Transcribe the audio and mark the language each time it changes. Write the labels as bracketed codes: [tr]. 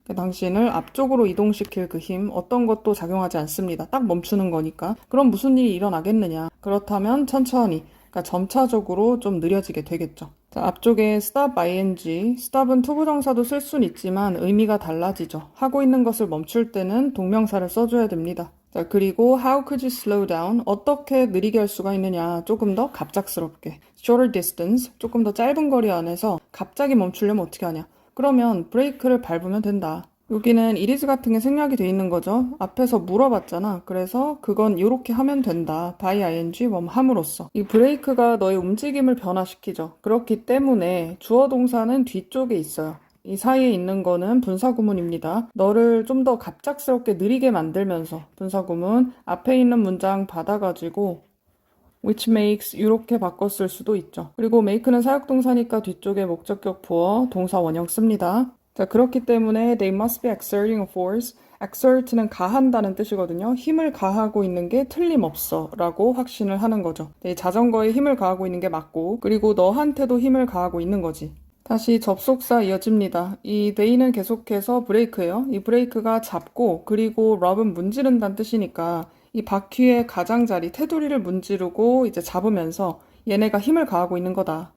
[ko] 당신을 앞쪽으로 이동시킬 그 힘, 어떤 것도 작용하지 않습니다. 딱 멈추는 거니까. 그럼 무슨 일이 일어나겠느냐. 그렇다면 천천히, 그러니까 점차적으로 좀 느려지게 되겠죠. 자, 앞쪽에 stop ing, stop은 투부정사도 쓸 수는 있지만 의미가 달라지죠. 하고 있는 것을 멈출 때는 동명사를 써줘야 됩니다. 자, 그리고 [en] how could you slow down? [ko] 어떻게 느리게 할 수가 있느냐? 조금 더 갑작스럽게. [en] shorter distance, [ko] 조금 더 짧은 거리 안에서 갑자기 멈추려면 어떻게 하냐? 그러면 브레이크를 밟으면 된다. 여기는 it is 같은 게 생략이 돼 있는 거죠. 앞에서 물어봤잖아. 그래서 그건 이렇게 하면 된다. by ing 함으로써. 이 브레이크가 너의 움직임을 변화시키죠. 그렇기 때문에 주어 동사는 뒤쪽에 있어요. 이 사이에 있는 거는 분사구문입니다. 너를 좀 더 갑작스럽게 느리게 만들면서 분사구문 앞에 있는 문장 받아가지고 which makes 이렇게 바꿨을 수도 있죠. 그리고 make는 사역동사니까 뒤쪽에 목적격 부어 동사 원형 씁니다. 자, 그렇기 때문에 [en] they must be exerting a force. [ko] exert는 가한다는 뜻이거든요. 힘을 가하고 있는 게 틀림없어 라고 확신을 하는 거죠. 네, 자전거에 힘을 가하고 있는 게 맞고 그리고 너한테도 힘을 가하고 있는 거지. 다시 접속사 이어집니다. 이 they는 계속해서 브레이크예요. 이 브레이크가 잡고 그리고 rub은 문지른다는 뜻이니까 이 바퀴의 가장자리 테두리를 문지르고 이제 잡으면서 얘네가 힘을 가하고 있는 거다.